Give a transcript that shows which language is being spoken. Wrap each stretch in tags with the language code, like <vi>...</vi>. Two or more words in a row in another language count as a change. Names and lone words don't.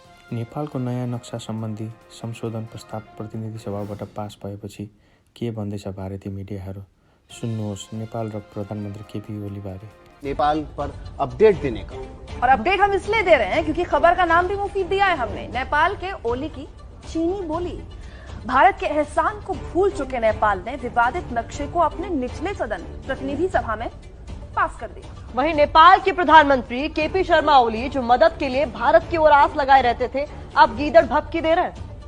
<ne>नेपालको नयाँ नक्सा सम्बन्धी संशोधन प्रस्ताव प्रतिनिधि सभाबाट पास भएपछि के भन्दैछ भारतीय मिडियाहरू? सुन्नुहोस् नेपाल र प्रधानमन्त्री केपी ओली बारे।</ne> <hi>नेपाल पर अपडेट देने का, और अपडेट हम इसलिए दे रहे हैं क्योंकि खबर का नाम भी मुफीद दिया है हमने। नेपाल के ओली की चीनी बोली। भारत के एहसान को भूल चुके नेपाल ने विवादित नक्शे को अपने निचले सदन प्रतिनिधि सभा में पास कर दिया। वहीं नेपाल के प्रधानमंत्री केपी शर्मा ओली, जो मदद के लिए भारत की ओर आस लगाए रहते थे, अब गीदड़ भपकी दे रहे हैं।</hi>